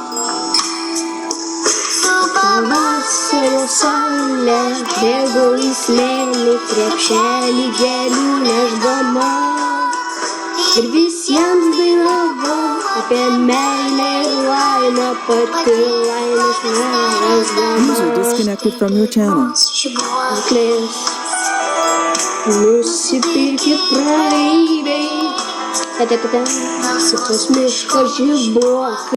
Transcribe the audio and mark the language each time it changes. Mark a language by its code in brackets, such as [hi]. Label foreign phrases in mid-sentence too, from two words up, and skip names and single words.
[lt] Su pavasario saulė, bėgau į smėlį, krepšelį gėlių nešdama. Ir visiems dainavau apie meilę ir laimę, pati laimės nerasdama. [en] User disconnected from your channel. [lt] Žibuoklės nusipirkė praeiviai, pas miško žibuoklės.